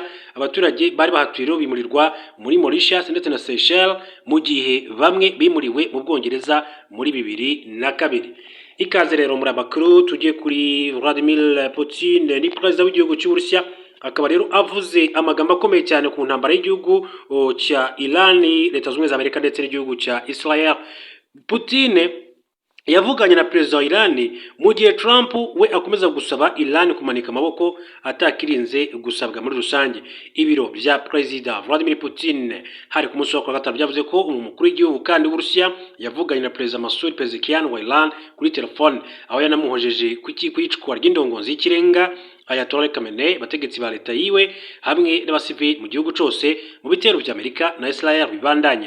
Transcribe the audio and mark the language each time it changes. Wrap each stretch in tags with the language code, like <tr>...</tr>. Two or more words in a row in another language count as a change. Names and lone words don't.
<rw>Abaturage bari bahatuye rero bimurirwa muri Mauritius ndetse na Seychelles mu gihe bamwe bimuriwe mu Bwongereza muri 2002. Ikaze rero muri amakuru tujye kuri Vladimir Putin, ni perezida w'igihugu cy'Uburusiya, akaba rero avuze amagambo akomeye cyane ku ntambara y'igihugu cya Iran, Leta Zunze Amerika ndetse n'igihugu cya Israel. Putin yavuganye na perezida wa Iran mu gihe Trump we akomeza gusaba Iran kumanika amaboko atakirinze gusabwa muri rusange. Ibiro bya perezida Vladimir Putin hari ku munsi wa gatanu byavuze ko umukuru w'igihugu kandi w'Uburusiya yavuganye na perezida Masoud Pezeshkian wa Iran kuri telefone, aho yanamuhojeje ku kwicwa ry'indongozi y'ikirenga Ayatollah Khamenei, bategetsi ba leta yiwe hamwe n'abasivili mu gihugu cyose mu bitero bya Amerika na Israel bibandanya.</rw>